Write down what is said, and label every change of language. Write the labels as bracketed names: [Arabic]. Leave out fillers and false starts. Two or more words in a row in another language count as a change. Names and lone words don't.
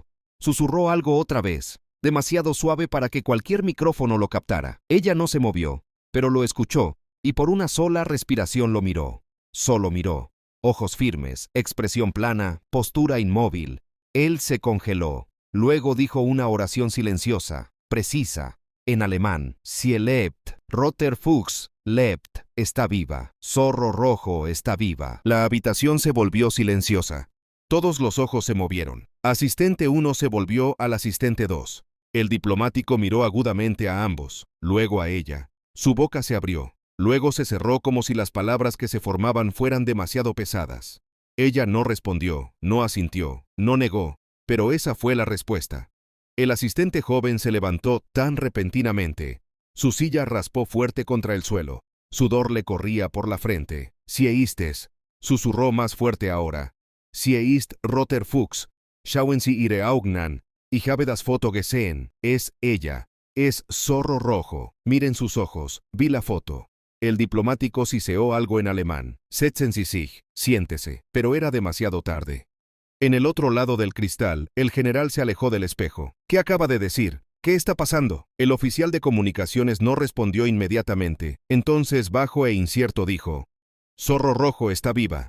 [Spanish] Susurró algo otra vez, demasiado suave para que cualquier micrófono lo captara. Ella no se movió, pero lo escuchó, y por una sola respiración lo miró. Solo miró. Ojos firmes, expresión plana, postura inmóvil. Él se congeló. Luego dijo una oración silenciosa, precisa, en alemán. [German] Sie lebt, roter Fuchs, lebt, [Spanish] está viva. Zorro rojo está viva. La habitación se volvió silenciosa. Todos los ojos se movieron. Asistente 1 se volvió al asistente 2. El diplomático miró agudamente a ambos, luego a ella. Su boca se abrió. Luego se cerró como si las palabras que se formaban fueran demasiado pesadas. Ella no respondió, no asintió, no negó, pero esa fue la respuesta. El asistente joven se levantó tan repentinamente. Su silla raspó fuerte contra el suelo. Sudor le corría por la frente. [German] Sie istes, [Spanish] susurró más fuerte ahora. [German] Sie ist roter Fuchs, schauen Sie Ihre Augen an. Ich habe das Foto gesehen. [Spanish] Es ella. Es zorro rojo. Miren sus ojos. Vi la foto. El diplomático siseó algo en alemán. [German] Setzen Sie sich, [Spanish] siéntese, pero era demasiado tarde. En el otro lado del cristal, el general se alejó del espejo. ¿Qué acaba de decir? ¿Qué está pasando? El oficial de comunicaciones no respondió inmediatamente. Entonces, bajo e incierto, dijo: Zorro rojo está viva.